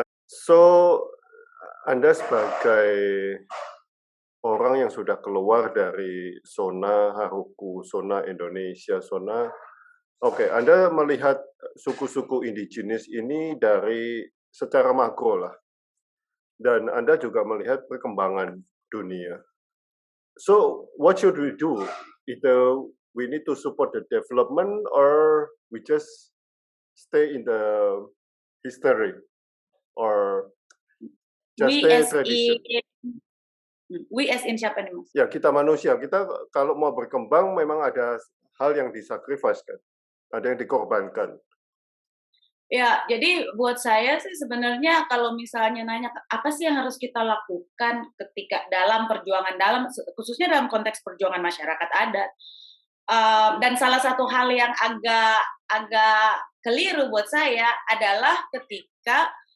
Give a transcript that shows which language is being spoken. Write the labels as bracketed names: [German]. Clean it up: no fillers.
[Indonesian] So Anda sebagai orang yang sudah keluar dari zona Haruku, zona Indonesia, Anda melihat suku-suku indigenis ini dari secara makro lah. Dan Anda juga melihat perkembangan dunia. [English] So, what should we do? Either we need to support the development or we just stay in the history or just stay tradition. We as in [Indonesian] siapa nih Mas? Ya, kita manusia. Kita kalau mau berkembang memang ada hal yang disacrifice kan. Ada yang dikorbankan. Ya, jadi buat saya sih sebenarnya kalau misalnya nanya apa sih yang harus kita lakukan ketika dalam perjuangan, khususnya dalam konteks perjuangan masyarakat adat, dan salah satu hal yang agak keliru buat saya adalah ketika